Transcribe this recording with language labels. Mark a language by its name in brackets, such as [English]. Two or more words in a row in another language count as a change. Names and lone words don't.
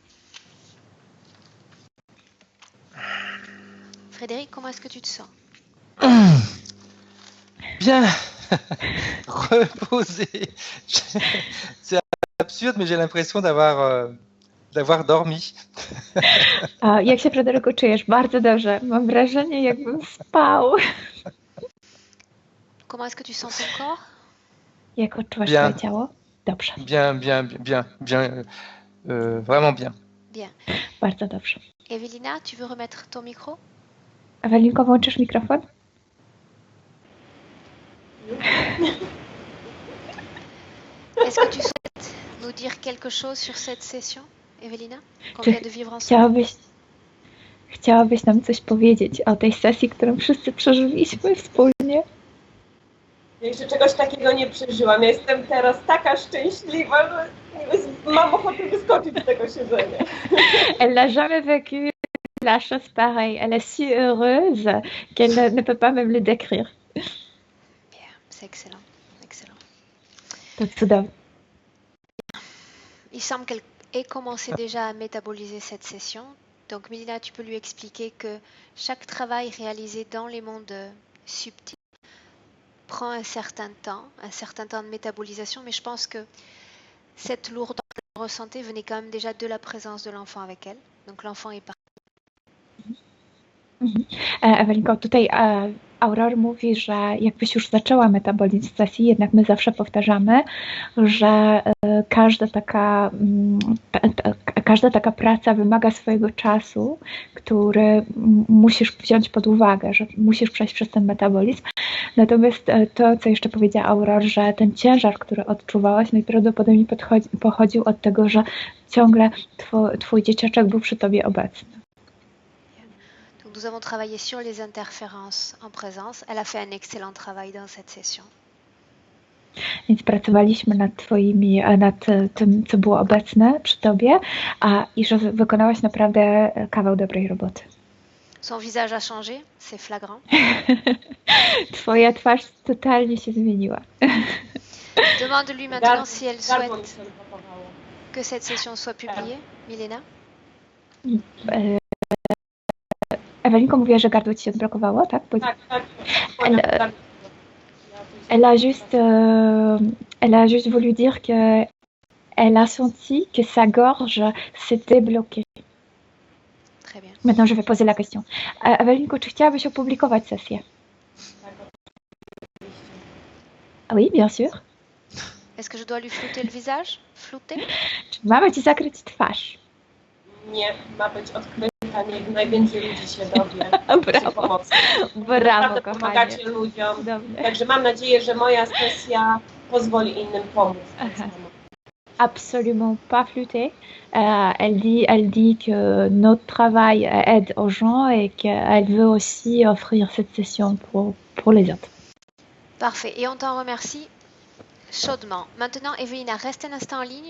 [French] Frédéric, comment est-ce que tu te sens? Bien. Reposé. C'est absurde, mais j'ai l'impression d'avoir dormi. [Polish] Jak się, Fryderyku, czujesz? Bardzo dobrze. Mam wrażenie, jakbym spał. [French] Comment est-ce que tu sens ton corps? [Polish] Jak odczuwasz [French] Bien. [Polish] swoje ciało? Dobrze. [French] Bien. Vraiment bien. Bien. [Polish] Bardzo dobrze. [French] Evelina, tu veux remettre ton micro? [Polish] Ewelinko, włączysz mikrofon? [French] Est-ce que tu souhaites nous dire quelque chose sur cette session, Evelina, qu'on vient de vivre ensemble? [Polish] Chciałabyś nam coś powiedzieć o tej sesji, którą wszyscy przeżyliśmy wspólnie? Ja jeszcze czegoś takiego nie przeżyłam. Ja jestem teraz taka szczęśliwa, że mam ochotę wyskoczyć z tego siedzenia. [French] Elle n'a jamais vécu la chose pareille. Elle est si heureuse qu'elle ne peut pas même le décrire. Bien, c'est excellent. Excellent. [Polish] To cudowne. [French] Il semble qu'elle ait commencé déjà à métaboliser cette session. Donc, Mélina, tu peux lui expliquer que chaque travail réalisé dans les mondes subtils prend un certain temps de métabolisation, mais je pense que cette lourdeur qu'elle ressentait venait quand même déjà de la présence de l'enfant avec elle. Donc, l'enfant est parti. [Polish] Ewelinko, tutaj Aurora mówi, że jakbyś już zaczęła metabolizm sesji, jednak my zawsze powtarzamy, że każda taka praca wymaga swojego czasu, który musisz wziąć pod uwagę, że musisz przejść przez ten metabolizm. Natomiast to, co jeszcze powiedziała Aurora, że ten ciężar, który odczuwałaś, najprawdopodobniej pochodził od tego, że ciągle twój dzieciaczek był przy tobie obecny. [French] Nous avons travaillé sur les interférences en présence. Elle a fait un excellent travail dans cette session. [Polish] Więc pracowaliśmy nad tym, co było obecne przy tobie, i że wykonałaś naprawdę kawał dobrej roboty. [French] Son visage a changé, c'est flagrant. [Polish] Twoja twarz totalnie się zmieniła. [French] Demande-lui maintenant si elle souhaite que cette session soit publiée, Milena. [Polish] Ewelinko mówiła, że gardło ci się odblokowało, tak? Tak. [French] Elle a juste voulu dire que elle a senti que sa gorge s'était bloquée. Très bien. Maintenant, je vais poser la question. [Polish] Ewelinko, czy chciałabyś opublikować sesję? [French] Oui, bien sûr. Est-ce que je dois lui flouter le visage? Flouter? [Polish] Czy mamy ci zakryć twarz? Nie, ma być odkryta, niech najwięcej ludzi się dowie. Brawo, brawo, kochanie. Pomagacie ludziom. Dobrze. Także mam nadzieję, że moja sesja pozwoli innym pomóc. [French] Absolument pas flûter. Elle dit que notre travail aide aux gens et qu'elle veut aussi offrir cette session pour les autres. Parfait. Et on t'en remercie chaudement. Maintenant, Evelina, reste un instant en ligne.